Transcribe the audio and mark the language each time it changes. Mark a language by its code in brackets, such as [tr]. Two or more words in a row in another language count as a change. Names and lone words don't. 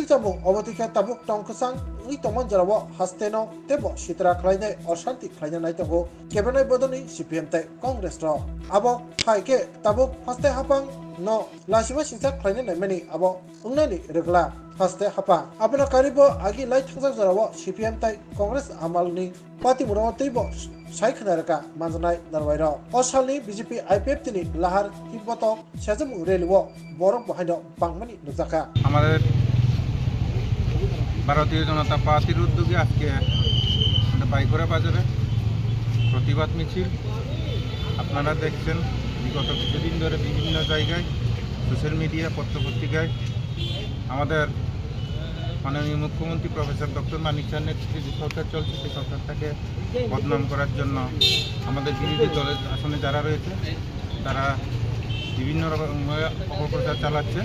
[trp] चामु अबतिके ताबुक टंकसां इ तमन जराव हास्तेनो तेबो सित्रा खलायनाय अशांति खलायनाय नायतंगो केबनाय बदलनि सीपीएम ताय कांग्रेस र आबो हाइके ताबुक फास्ते हापां न लासिमा सिंसा खलायनाय नायमानि आबो उंनानि रेगला फास्ते हापा आपना कारिबो आगि लाइ थांजाक जराव सीपीएम ताय कांग्रेस आमालनि पार्टी मुराव तैबो साइखनारका मानजनाय दरवायर असालनि बीजेपी आईपीएफ टिनि लाहार हिबतो सेजम रेलवो बरक बहायनो बांमानि नुजाका [bn] আমাদের ভারতীয় জনতা পার্টির উদ্যোগে আজকে বাইখুরা বাজারে প্রতিবাদ মিছিল আপনারা দেখছেন বিগত কিছুদিন ধরে বিভিন্ন জায়গায় সোশ্যাল মিডিয়া পত্রপত্রিকায় আমাদের মাননীয় মুখ্যমন্ত্রী প্রফেসর ডক্টর মানিক সাহের নেতৃত্বে যে সরকার চলছে সেই সরকারটাকে বদনাম করার জন্য আমাদের বিরোধী দলের আসনে যারা রয়েছে তারা বিভিন্ন রকম অপপ্রচার চালাচ্ছে।